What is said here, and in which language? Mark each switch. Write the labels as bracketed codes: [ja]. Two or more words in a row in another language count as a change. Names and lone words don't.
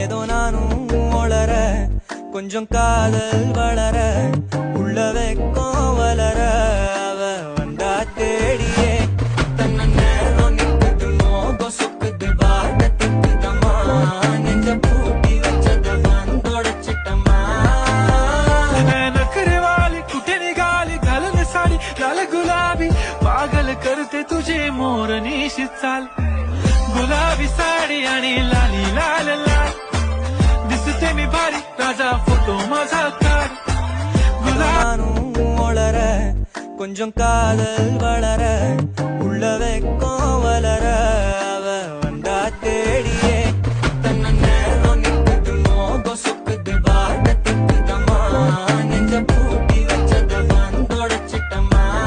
[ta] ஏதோ நானும் ஒளர கொஞ்சம் காதல் வளர உள்ள வெக்கம் வளர அவ வந்தா தேடியே தன்ன நேரம் நிக்குது மோகம் சுக்குது வார்த்தமா நெஞ்ச பூட்டி வச்சத வந்தொடச்சிட்டமா [mr] नखरे वाली कुठे निघाली घालून साडी लाल गुलाबी पागल करते तुझे मोर निशित चाल गुलाबी साडी आणि लाली लाल लाल दिसते मी भारी राजा फोटो माझा काढ [ta] நானும் ஒளர கொஞ்சம் காதல் வளர உள்ள வெக்கம் வளர அவ வந்தா தேடியே தன்ன நேரம் நிக்குது மோகம் சுக்குது வார்த்தமா நெஞ்ச பூட்டி வச்சத வந்தொடச்சிட்டமா